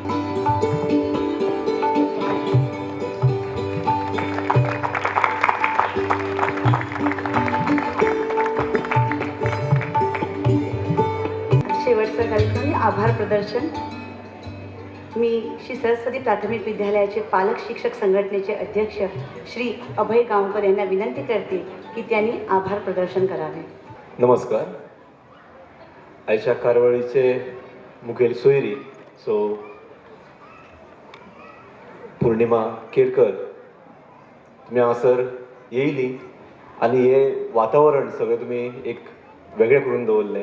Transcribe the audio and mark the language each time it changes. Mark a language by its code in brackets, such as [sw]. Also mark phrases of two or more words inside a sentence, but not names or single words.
[mr] शेवटचं कार्यक्रम आभार प्रदर्शन. मी श्री सरस्वती प्राथमिक विद्यालयाचे पालक शिक्षक संघटनेचे अध्यक्ष श्री अभय गावकर यांना विनंती करते की त्यांनी आभार प्रदर्शन करावे. नमस्कार. [kok] आयच्या कारवळीचे मुखेल सोयरी सो पौर्णिमा केरकर तुम्ही हांगासर येयली आनी हे वातावरण सगळें तुमी एक वेगळें करून दवरलें.